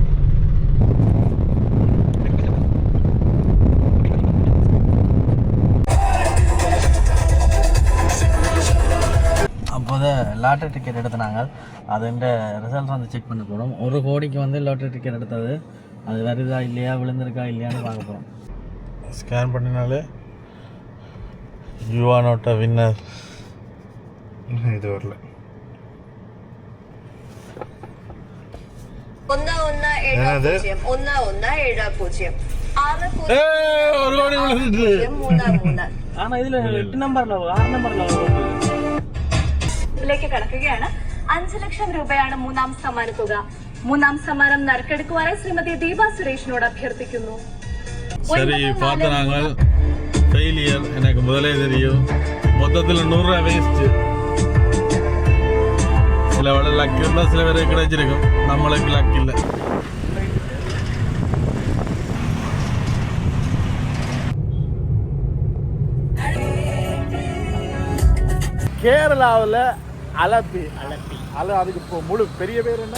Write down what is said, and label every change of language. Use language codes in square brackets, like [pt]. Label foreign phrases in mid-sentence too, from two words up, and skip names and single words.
[ta] அப்போது லாட்ரி டிக்கெட் எடுத்தினாங்க. அதுன்ற ரிசல்ட் வந்து செக் பண்ண போகிறோம். 1 கோடிக்கு வந்து லாட்ரி டிக்கெட் எடுத்தது, அது வருதா இல்லையா, விழுந்திருக்கா இல்லையான்னு பார்க்க போகிறோம். ஸ்கேன் பண்ணினாலே [en] you are not a winner. [ta] இது வரல. 1170 1170 ஒரு கோடி விழுந்துட்டு. ஆனா இதுல [ml] 8 നമ്പറിലോ 6 നമ്പറിലോ ിലേക്ക് കടക്കുകയാണ്. 5 ലക്ഷം രൂപയാണ് മൂന്നാം സമ്മാന തുക. മൂന്നാം സമ്മാനം നറുക്കെടുക്കുവാനായി ശ്രീമതി ദീപ സുരേഷിനോട് അഭ്യർത്ഥിക്കുന്നു. [ta] சரி பார்த்து நாங்கள் ஃபெயிலியர் எனக்கு முதலே தெரியும். மொத்தத்தில் 100 ரூபா வேஸ்ட்டு. சில வேலை லக் இருந்தால் சில பேருக்கு கிடைச்சிருக்கும், நம்மளுக்கு லக் இல்லை. கேரளாவில் அலப்பி அதுக்கு இப்போ முழு பெரிய பேர் என்ன?